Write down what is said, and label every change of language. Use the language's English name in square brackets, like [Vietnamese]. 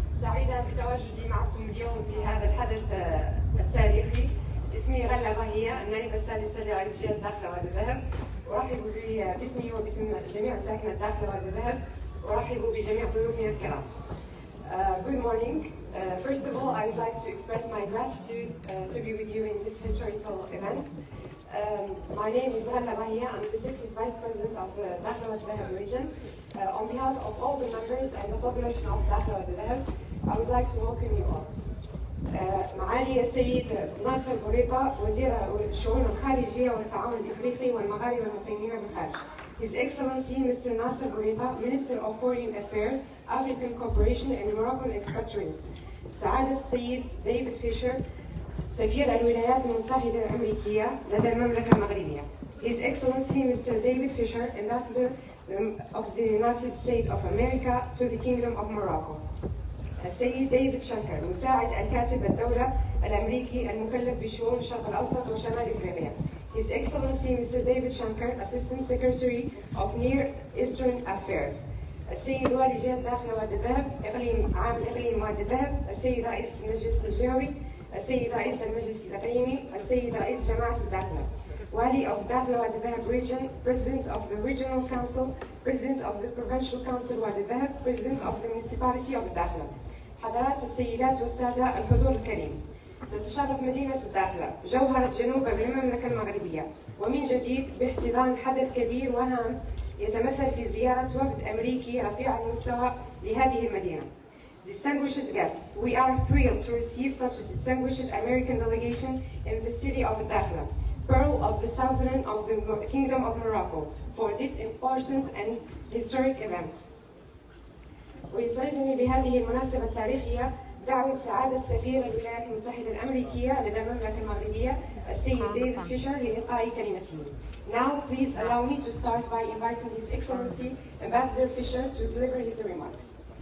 [Arabic] سعيدة بتواجدي معكم اليوم في هذا الحدث التاريخي. اسمي غلة باهية، النائبة السادسة لرئيس جهة الداخلة وادي الذهب. أرحب باسمي وباسم جميع ساكنة الداخلة وادي الذهب. أرحب بجميع ضيوفنا الكرام. [English] Good morning. First of all, I would like to express my gratitude to be with you in this historical event. My name is Ghalla Bahia. I'm the 60th Vice President of the Dakhla Wadi Dhahab region. On behalf of all the members and the population of Dakhla Wadi Dhahab, I would like to welcome you all. [Arabic] معالي السيد ناصر بوريطة وزير الشؤون الخارجية والتعاون الإفريقي والمغاربة المقيمين بالخارج. [English] His Excellency Mr. Nasser Bourita, Minister of Foreign Affairs, African Cooperation and Moroccan Expatriates. [Arabic] سعادة السيد ديفيد فيشر سفير الولايات المتحدة الأمريكية لدى المملكة المغربية. [English] His Excellency Mr. David Fisher, Ambassador of the United States of America to the Kingdom of Morocco. [Arabic] السيد ديفيد شانكر مساعد الكاتب الدولة الأمريكي المكلف بشؤون الشرق الأوسط وشمال إفريقيا. [English] His Excellency Mr. David Shankar, Assistant Secretary of Near Eastern Affairs. [Arabic] السيد والي جهة الداخلة وادي الذهب، إقليم عام الإقليم وادي الذهب، السيد رئيس المجلس الجهوي، السيد رئيس المجلس الإقليمي، السيد رئيس جماعة الداخلة. [English] Wali of Dakhla Wadi Dhahab region, President of the Regional Council, President of the Provincial Council Wadi Dhahab, President of the Municipality of Dakhla. [Arabic] حضرات السيدات والسادة الحضور الكريم. تتشرف مدينة الداخلة جوهرة جنوب المملكة المغربية ومن جديد باحتضان حدث كبير وهام يتمثل في زيارة وفد أمريكي رفيع المستوى لهذه المدينة. [English] Distinguished guests, we are thrilled to receive such a distinguished American delegation in the city of Dakhla, pearl of the southern of the Kingdom of Morocco, for this important and historic event. [Arabic] ويسعدني بهذه المناسبة التاريخية دعوة سعادة سفير الولايات المتحدة الأمريكية لدى المملكة المغربية السيد ديفيد فيشر لإلقاء كلمته. [English] Now please allow me to start by inviting His Excellency Ambassador Fisher to deliver his remarks.